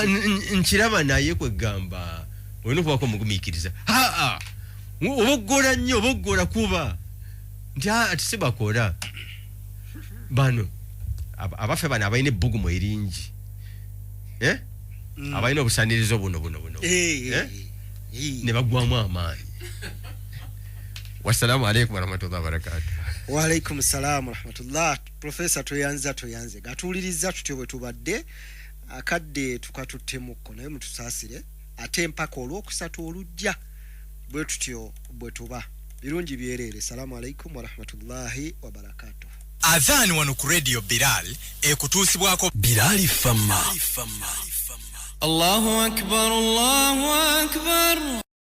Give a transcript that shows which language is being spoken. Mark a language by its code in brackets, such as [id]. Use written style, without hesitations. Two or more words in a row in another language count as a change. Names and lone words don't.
[lg] nkiraba naye kwegamba olina okubako omugumiikiriza oboggola nnyo oboggola kuba nti ati sibakola bano abaffe bano abalina ebbugumu eringi abalina obusanirizo buno ne bagwamu amaanyi [ar] والسلام عليكم ورحمة الله وبركاته وعليكم السلام ورحمة الله [lg] professor toyanze gatuuliriza tutyo bwe tubadde akadde tukatuttemuko naye mutusaasire ate mpaka olwokusatu olujja bwe tutyo bwe tuba birungi byerere [ar] السلام عليكم ورحمة الله وبركاته [lg] Adhan wano ku radio Bilal ekutuusibwako Bilal Fama [ar] الله أكبر